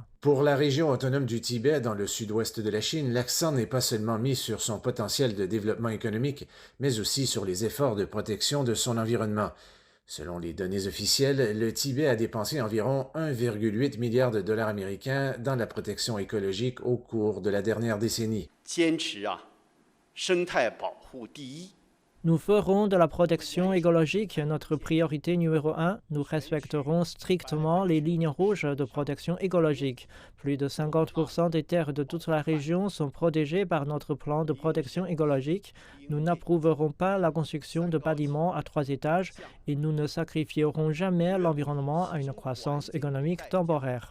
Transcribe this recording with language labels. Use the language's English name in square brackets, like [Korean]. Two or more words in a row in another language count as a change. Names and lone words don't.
[French] Pour la région autonome du Tibet, dans le sud-ouest de la Chine, l'accent n'est pas seulement mis sur son potentiel de développement économique, mais aussi sur les efforts de protection de son environnement. Selon les données officielles, le Tibet a dépensé environ 1,8 milliard de dollars américains dans la protection écologique au cours de la dernière décennie. [Chinese] 坚持生态保护第一。 [French] Nous ferons de la protection écologique notre priorité numéro un. Nous respecterons strictement les lignes rouges de protection écologique. Plus de 50% des terres de toute la région sont protégées par notre plan de protection écologique. Nous n'approuverons pas la construction de bâtiments à 3 étages et nous ne sacrifierons jamais l'environnement à une croissance économique temporaire.